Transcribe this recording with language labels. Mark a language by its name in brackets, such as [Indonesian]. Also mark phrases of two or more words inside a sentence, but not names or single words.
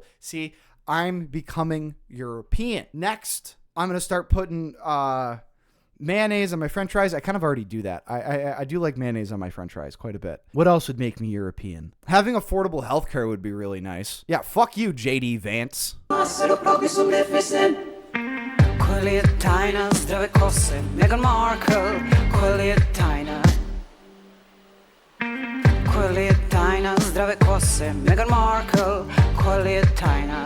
[English] See, I'm becoming European. Next, I'm going to start putting mayonnaise on my french fries. I kind of already do that. I do like mayonnaise on my french fries quite a bit. What else would make me European? Having affordable healthcare would be really nice. Yeah, fuck you, JD Vance. [Serbian] Koji je tajna zdrave kose, Meghan Markle? Koji je tajna? Koji je tajna zdrave kose, Meghan Markle? Koji je tajna?